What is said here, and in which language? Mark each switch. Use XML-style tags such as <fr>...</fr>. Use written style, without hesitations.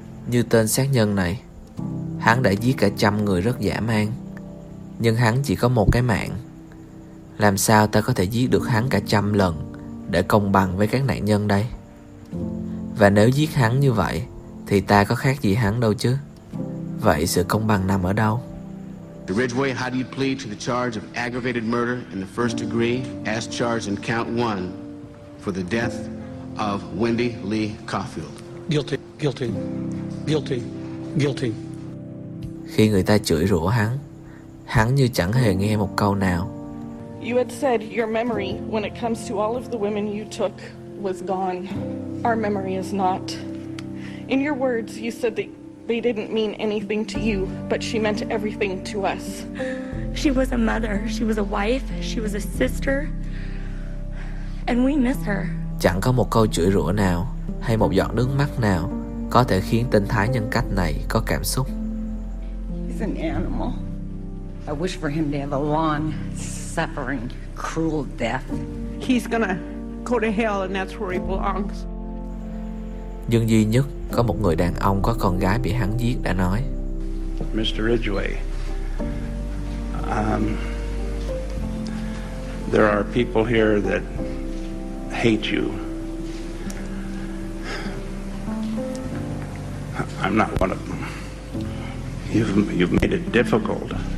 <vi>Như tên sát nhân này, hắn đã giết cả 100 người rất dã man, nhưng hắn chỉ có một cái mạng. Làm sao ta có thể giết được hắn cả 100 lần để công bằng với các nạn nhân đây? Và nếu giết hắn như vậy thì ta có khác gì hắn đâu chứ? Vậy sự công bằng nằm ở đâu?</vi> <en>Ridgway, how do you plead to the charge of aggravated murder in the first degree as charged in count 1 for the death of Wendy Lee Caulfield? Guilty, guilty, guilty, guilty.</en> <vi>Khi người ta chửi rủa hắn, hắn như chẳng hề nghe một câu nào.</vi> <en>You had said your memory when it comes to all of the women you took was gone. Our memory is not. In your words, you said that they didn't mean anything to you, but she meant everything to us. She was a mother, she was a wife, she was a sister, and we miss her.</en> <vi>Chẳng có một câu chửi rủa nào hay một giọt nước mắt nào có thể khiến tên thái nhân cách này có cảm xúc.</vi> <en>He's an animal. I wish for him to have a long, suffering, cruel death. He's gonna go to hell and that's where he belongs.</en> <vi>Nhưng duy nhất có một người đàn ông có con gái bị hắn giết đã nói.</vi> <en>Mr. Ridgway, there are people here that hate you. I'm not one of them. You've made it difficult</en>